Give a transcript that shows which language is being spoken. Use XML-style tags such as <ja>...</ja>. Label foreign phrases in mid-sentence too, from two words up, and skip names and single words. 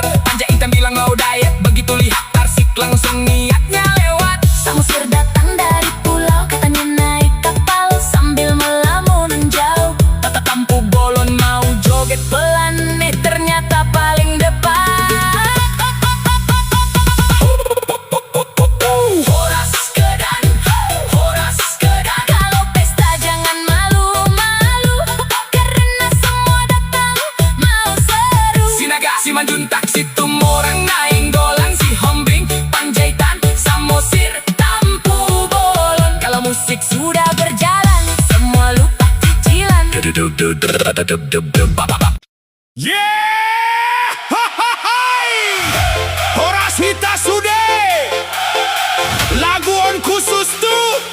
<id>Panjaitan bilang mau diet, begitu lihat Tarsik langsung niatnya lewat. Samosir datang dari pulau, katanya naik kapal sambil melamun jauh. Tampu Bolon mau joget Pelan nih ternyata paling depan.</id> <bbc>Horas kedan, horas kedan.</bbc> <id>Kalau pesta jangan malu-malu, karena semua datang mau seru. Sinaga, si Manjuntak, si Tumorang, Nainggolan, si Hombing, Panjaitan, Samosir, Tampu Bolon. Kalau musik sudah berjalan, semua lupa cicilan. Yeah!</id> <bbc>Horas Hita Sude,</bbc> <id>lagu on khusus tuh.</id>